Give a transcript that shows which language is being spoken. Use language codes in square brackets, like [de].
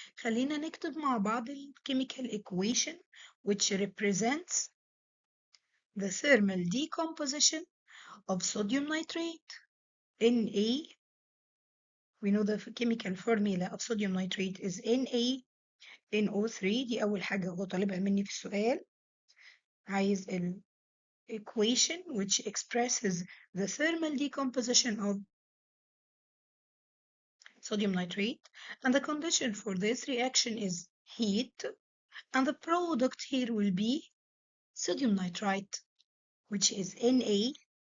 [ar] خلينا نكتب مع بعض [en] chemical equation which represents the thermal decomposition of sodium nitrate. Na, we know the chemical formula of sodium nitrate is NaNO3. [ar] دي أول حاجة هو طالبها مني في السؤال. عايز ال [en] equation which expresses the thermal decomposition of sodium nitrate, and the condition for this reaction is heat, and the product here will be sodium nitrite, which is NaNO2.